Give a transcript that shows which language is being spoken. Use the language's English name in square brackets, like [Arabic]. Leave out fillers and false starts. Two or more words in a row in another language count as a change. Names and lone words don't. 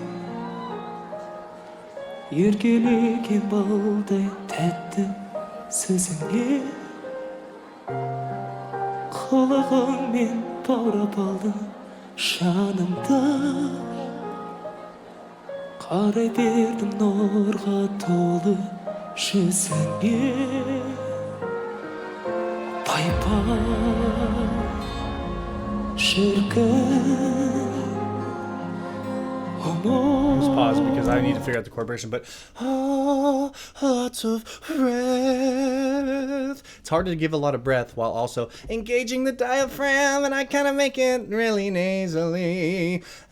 [Kazakh] еркелеген балдай тәтті сөзіңе, қылығыңмен баурап алдым жанымда, қарай бердім нұрға толы жүзіңе. Пай-пай [English] Let's pause because I need to figure out the chord progression, but lots of breath. It's hard to give a lot of breath while also engaging the diaphragm, and I kind of make it really nasally.